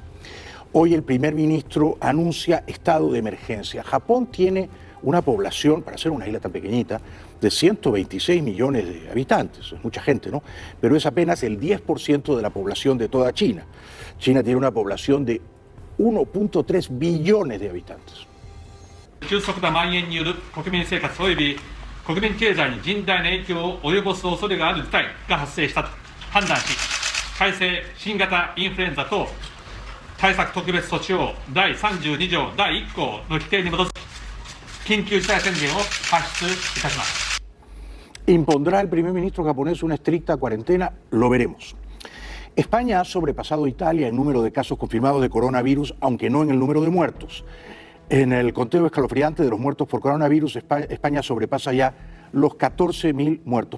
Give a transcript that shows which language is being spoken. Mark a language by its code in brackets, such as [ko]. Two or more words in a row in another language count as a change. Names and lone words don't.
[es] Hoy el primer ministro anuncia estado de emergencia. Japón tiene una población, para ser una isla tan pequeñita, de 126 millones de habitantes. Es mucha gente, ¿no? Pero es apenas el 10% de la población de toda China. China tiene una población de 1.3 billones de habitantes. [ja] 急速な蔓延による国民生活及び国民経済に甚大な影響を及ぼす恐れがある事態が発生したと判断し、改正新型インフルエンザ等対策特別措置法第32条第1項の規定に基づき緊急事態宣言を発出いたします。 [es] ¿Impondrá el primer ministro japonés una estricta cuarentena? Lo veremos. España ha sobrepasado a Italia en número de casos confirmados de coronavirus, aunque no en el número de muertos. En el conteo escalofriante de los muertos por coronavirus, España sobrepasa ya los 14.000 muertos.